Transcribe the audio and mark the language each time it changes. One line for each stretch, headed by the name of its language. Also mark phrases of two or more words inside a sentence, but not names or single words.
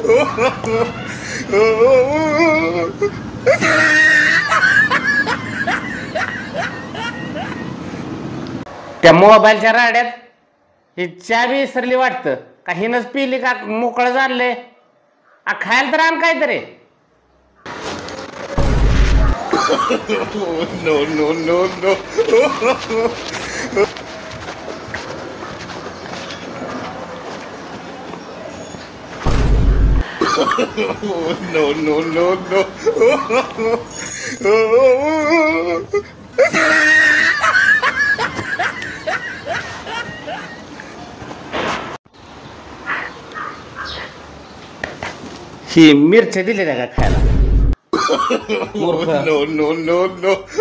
Marathi: त्या मोबाईलच्या राड्यात ही चाबी विसरली वाटतं का हिनच पिली का मोकळं झालंय खायला तर आण काहीतरी
English: Oh, no, no, no, no. Oh, no, no, no, no.
Marathi: ही मिरच्या दिल्या का खायला
English: Oh, no, no, no, no.